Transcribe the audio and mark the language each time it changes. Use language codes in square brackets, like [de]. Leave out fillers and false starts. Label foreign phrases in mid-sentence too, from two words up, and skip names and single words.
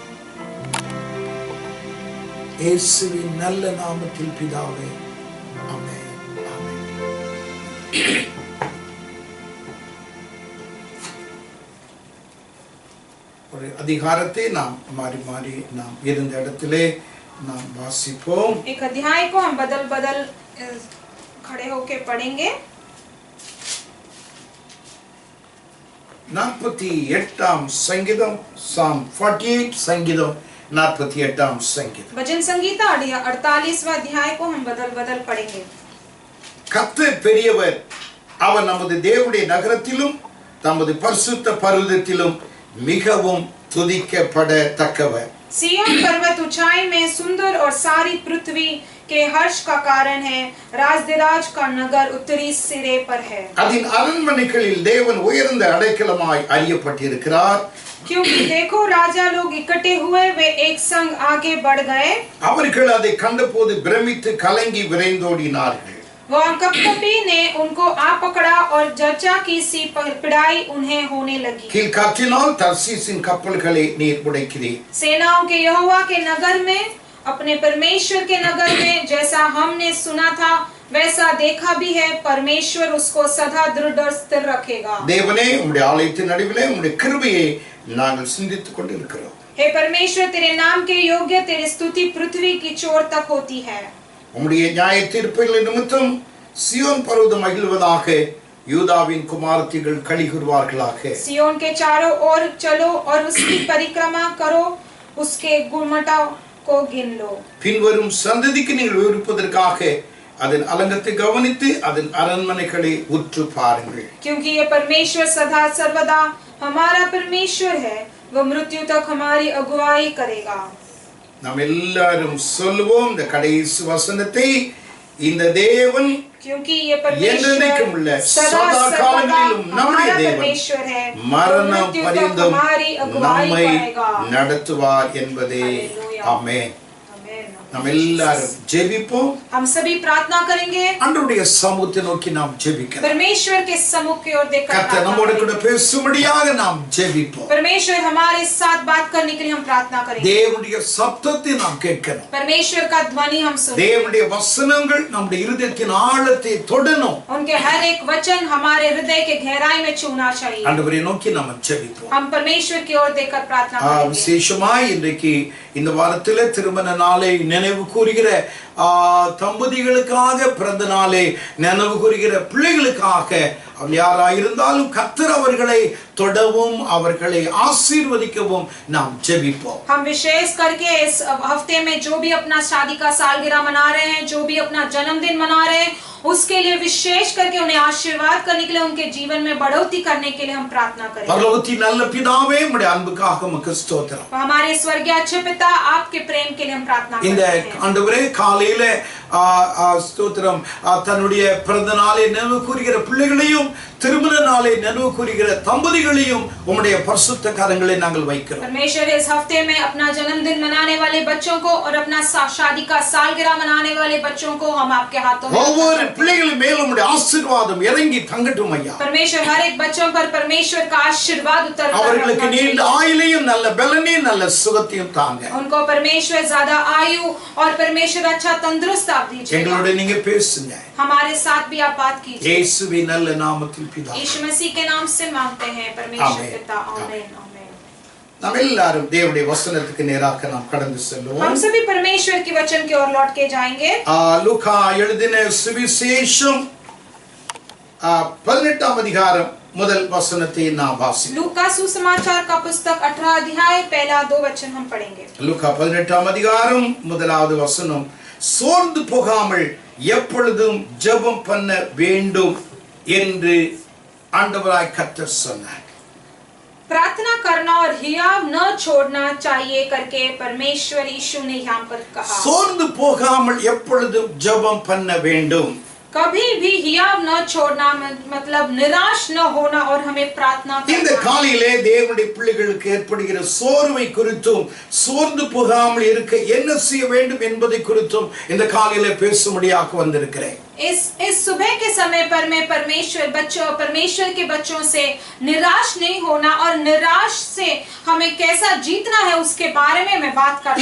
[ta] இயேசுவின் நல்ல நாமத்தில் பிதாவே, ஆமென், ஆமென். ஒரு அதிகாரத்தை நாம் மாறி மாறி நாம் இருந்த இடத்திலே நாம் வாசிப்போம். [hi] एक अध्याय को हम बदल बदल खड़े होके पढ़ेंगे. [ta] 48ஆம் சங்கீதம், Psalm 48 சங்கீதம் 48ஆம் சங்கீதம். [hi] भजन संगीता 48वां अध्याय को हम बदल बदल पढ़ेंगे. [ta] கர்த்தர் பெரியவர், அவர் நமது தேவனுடைய நகரத்திலும் தமது பரிசுத்த பர்வதத்திலும் மிகவும் துதிக்கப்படத்தக்கவர். [hi] सिय्योन पर्वत ऊंचाई में सुंदर और सारी पृथ्वी के हर्ष का कारण है. राजदिराज का नगर उत्तरी सिरे पर है. [ta] அதன் அரண்மனைகளில் தேவன் உயர்ந்த அடைக்கலமாய் அறியப்பட்டிருக்கிறார். [hi] क्योंकि देखो, राजा लोग इकट्ठे हुए, वे एक संग आगे बढ़ गए. [ta] அவர்கள் அதை கண்டபோது பிரமித்து கலங்கி விரைந்தோடினார்கள். [hi] वह कपकपी ने उनको आ पकड़ा और जर्चा की सी पिड़ाई उन्हें होने लगी. [ta] கீழ்காற்றினால் தர்சீசின் கப்பல்களை நீர் உடைக்கிறீர். [hi] सेनाओं के यहोवा के नगर में, अपने परमेश्वर के नगर में, जैसा हमने सुना था वैसा देखा भी है. परमेश्वर उसको सदा दृढ़ और स्थिर रखेगा. [ta] தேவனே, உம்முடைய ஆலயத்தின் நடுவிலே உம்முடைய கிருபையை நாங்கள் சிந்தித்துக் கொண்டிருக்கிறோம். [hi] हे परमेश्वर, तेरे नाम के योग्य तेरी स्तुति पृथ्वी की चोर तक होती है. [ta] உம்முடைய நியாய தீர்ப்புகளின் நிமித்தம் சியோன் பர்வதம் மகிழ்வதாக, யூதாவின் குமாரத்திகள் களி கூறுவார்களாக. [hi] सिय्योन के चारों ओर चलो और उसकी परिक्रमा करो, उसके गुणमटा को गिन लो. [ta] பின்வரும் சந்ததிக்கு நீங்கள் விவரிப்பதற்காக அதன் அலங்கத்தை கவனித்து அதன் அரண்மனைகளை உற்று பாருங்கள். [hi] क्योंकि ये परमेश्वर सदा सर्वदा हमारा परमेश्वर है, वह मृत्यु तक हमारी अगुवाई करेगा. [ta] நாம் எல்லாரும் சொல்லுவோம் இந்த கடைசி வசனத்தை. இந்த தேவன் [hi] क्योंकि ये परमेश्वर सदा [ta] காலங்களிலும் நம்முடைய [hi] हमारा [ta] தேவன் [hi] परमेश्वर है, [ta] மரணம் [hi] मृत्यु तक [ta] பரியந்தம் [hi] हमारी अगुवाई [ta] நம்மை [hi] करेगा. [ta] நடத்துவார் என்பதே. ஆமென். நாம் எல்லாரும் ஜெபிப்போம். [hi] हम सभी प्रार्थना करेंगे. [ta] ஆண்டவருடைய சமூகத்தை நோக்கி நாம் ஜெபிக்கிறோம். [hi] परमेश्वर के सम्मुख की ओर देखकर [ta] கர்த்தர் நம்மோடு கூட பேசும்படியாக நாம் ஜெபிப்போம். [hi] परमेश्वर हमारे साथ बात करने के लिए हम प्रार्थना करेंगे. [ta] தேவனுடைய சத்தத்தை நாம் கேட்கணும். [hi] परमेश्वर का ध्वनि हम सुनें. [ta] தேவனுடைய வசனங்கள் நம்முடைய இருதயத்தின் ஆழத்தை தொடணும். [hi] उनके हर एक वचन हमारे हृदय के गहराई में छूना चाहिए. [ta] ஆண்டவரை நோக்கி நாம் ஜெபிப்போம். [hi] हम परमेश्वर की ओर देखकर प्रार्थना करेंगे. [ta] விசேஷமாய் இன்றைக்கு இந்த வாரத்திலே திருமண நாளை நினைவு கூறுகிற தம்பதிகளுக்காக பிறந்த நாளை நினைவு கூறுகிற பிள்ளைகளுக்காக அவள் யாராயிருந்தாலும் கர்த்தர் அவர்களை தொடவும் அவர்களை ஆசீர்வதிக்கவும் நாம் ஜெபிப்போம். [hi] हम विशेष करके इस हफ्ते में जो भी अपना शादी का सालगिरह मना रहे हैं, जो भी अपना जन्मदिन मना रहे हैं, उसके लिए विशेष करके उन्हें आशीर्वाद करने के लिए, उनके जीवन में बढ़ोतरी करने के लिए हम प्रार्थना करें. [ta] பரலோகத்தின் நல்ல பிதாவே, உம்முடைய அன்புக்காக உமக்கு ஸ்தோத்திரம். [hi] हमारे स्वर्गीय अच्छे पिता, आपके प्रेम के लिए हम प्रार्थना [ta] இந்த [hi] करते हैं. [ta] ஆண்டவரே காலையில ஸ்தோத்திரம் தன்னுடைய பிறந்த நாளை நினைவு கூறுகிற பிள்ளைகளையும் திருமண நாளை நினைவு கூறுகிற தம்பதிகளையும் உம்முடைய பரிசுத்த கரங்களை நாங்கள் வைக்கிறோம். [hi] परमेश्वर इस हफ्ते में अपना जन्मदिन मनाने वाले बच्चों को और अपना शादी का सालगिरह मनाने वाले बच्चों को हम आपके हाथों में [ta] ஒவ்வொரு பிள்ளைகள் மேலும் உம்முடைய ஆசீர்வாதம் இறங்கி தங்கட்டும் ஐயா. [hi] परमेश्वर हर एक बच्चों पर परमेश्वर का आशीर्वाद उतर [ta] அவர்களுக்கு நீண்ட ஆயுளையும் நல்ல பலனையும் நல்ல சுகத்தையும் தாங்க. [hi] उनको परमेश्वर ज्यादा आयु और परमेश्वर अच्छा तंदुरुस्त आप दीजिए. [ta] எங்களோட நீங்க பேசுங்க. [hi] हमारे साथ भी आप बात कीजिए. [ta] இயேசுவின் நல்ல நாமத்தில் பிதாவே. [hi] यीशु मसीह के नाम से मांगते हैं परमेश्वर पिता. आमीन आमीन. [ta] நாம் எல்லாரும் தேவனுடைய வசனத்துக்கு நேராக நாம் கடந்து செல்வோம். [hi] हम सभी परमेश्वर के वचन की ओर लौट के जाएंगे. [ta] லூக்கா எழுதின சுவிசேஷம் 18ஆம் அதிகாரம் முதல் வசனத்தை நாம் வாசிப்போம். [hi] लूका सुसमाचार का पुस्तक 18 अध्याय पहला 2 वचन हम पढ़ेंगे. [ta] லூக்கா 18ஆம் அதிகாரம் முதலாவது வசனம், சோர்ந்து போகாமல் எப்பொழுதும் ஜெபம் பண்ண வேண்டும் என்று ஆண்டவராய் கர்த்தர் சொன்னார். [hi] प्रार्थना करना और हियाव न छोड़ना चाहिए करके परमेश्वर यीशु ने यहाँ पर कहा. [ta] சோர்ந்து போகாமல் எப்பொழுதும் ஜெபம் பண்ண வேண்டும். [hi] कभी भी हियाव न छोड़ना मतलब निराश न होना और हमें प्रार्थना [ta] இந்த [hi] करना. [ta] காலையிலே தேவனுடைய பிள்ளைகளுக்கு ஏற்படுகிற சோர்வை குறித்தும் சோர்ந்து போகாமல் இருக்க என்ன செய்ய வேண்டும் என்பதை குறித்தும் இந்த காலையிலே பேசும்படியாக வந்திருக்கிறேன். [hi] इस सुबह के समय पर मैं परमेश्वर के बच्चों से निराश नहीं होना और निराश से हमें कैसा जीतना है उसके बारे में मैं बात करना